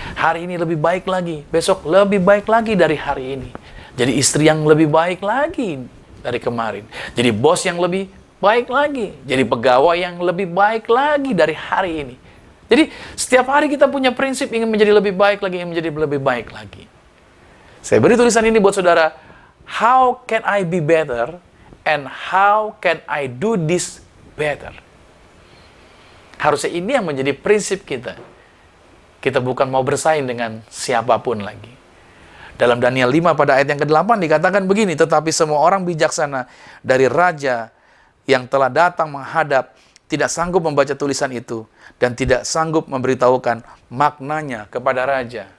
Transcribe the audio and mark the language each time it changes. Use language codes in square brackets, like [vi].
[id] Hari ini lebih baik lagi, besok lebih baik lagi dari hari ini. Jadi istri yang lebih baik lagi dari kemarin. Jadi bos yang lebih baik lagi. Jadi pegawai yang lebih baik lagi dari hari ini. Jadi setiap hari kita punya prinsip ingin menjadi lebih baik lagi, ingin menjadi lebih baik lagi. Saya beri tulisan ini buat saudara. [en] How can I be better? And how can I do this better? [id] Harusnya ini yang menjadi prinsip kita. Kita bukan mau bersaing dengan siapapun lagi. Dalam Daniel 5 pada ayat yang ke-8 dikatakan begini, tetapi semua orang bijaksana dari raja yang telah datang menghadap tidak sanggup membaca tulisan itu dan tidak sanggup memberitahukan maknanya kepada raja.